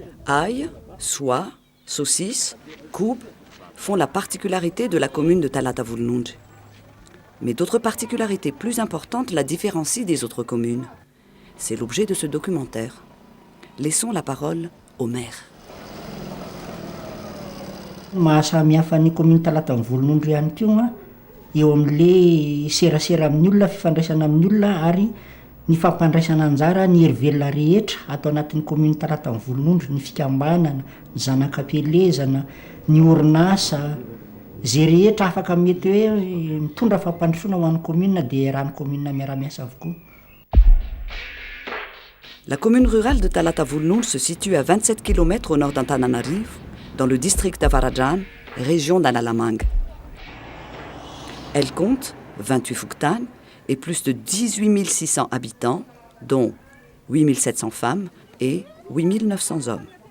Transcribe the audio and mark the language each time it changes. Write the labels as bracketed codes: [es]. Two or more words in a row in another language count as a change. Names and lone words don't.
[fr] Ail, soie, saucisses, koub font la particularité de la commune de Talatavulnunj. Mais d'autres particularités plus importantes la différencient des autres communes. C'est l'objet de ce documentaire. Laissons la parole au maire. [mg] Mahasamihafa ny commune Talatavulnunj ihany koa eo amin'le serasera amin'ny olona, fifandraisana amin'ny olona ary ny fampandraisana anjara ny herivelona rehetra atao anatin'ny commune Talatavulnunj, ny fikambanana, ny zanakam-pelezana, ny orinasa, zay rehetra afaka mety hoe mitondra fampandrosoana ho an'ny commune dia rahan'ny commune miara-miasa avokoa. [fr] La commune rurale de Talatavulnunj se situe à 27 km au nord d'Antananarivo, dans le district d'Avarajan, région d'Analamang. Elle compte 28 fuktan et plus de 18 600 habitants, dont 8 700 femmes et 8 900 hommes.